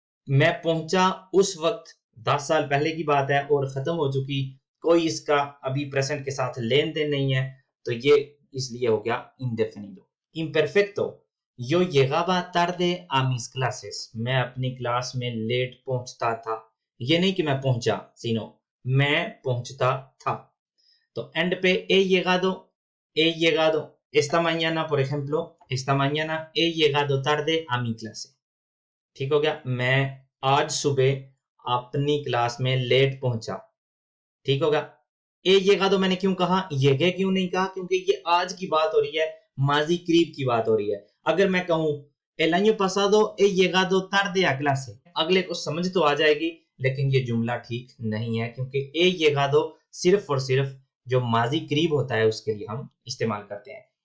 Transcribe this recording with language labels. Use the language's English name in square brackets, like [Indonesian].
[Hindi] मैं पहुंचा उस वक्त 10 साल पहले की बात है और खत्म हो चुकी, कोई इसका अभी प्रेजेंट के साथ लेन देन नहीं है, तो ये इसलिए हो गया इंडेफिनिडो। इम्परफेक्टो, [Spanish] yo llegaba tarde a mis clases, [Hindi] मैं अपनी क्लास में लेट पहुंचता था। ये नहीं कि मैं पहुंचा, सीनो मैं पहुंचता था। तो एंड पे [Spanish] he llegado, esta mañana por ejemplo, esta mañana he llegado tarde a mi clase, [Hindi] ठीक हो गया। मैं आज सुबह अपनी क्लास में लेट पहुंचा, ठीक होगा। ए llegado मैंने क्यों कहा, llegué क्यों नहीं कहा, क्योंकि ये आज की बात हो रही है, माजी करीब की बात हो रही है। अगर मैं कहूं [Spanish] el año pasado he llegado tarde a clase, [Hindi] अगले को समझ तो आ जाएगी, लेकिन ये जुमला ठीक नहीं है, क्योंकि he llegado सिर्फ और सिर्फ जो माजी करीब होता है उसके लिए हम इस्तेमाल करते हैं।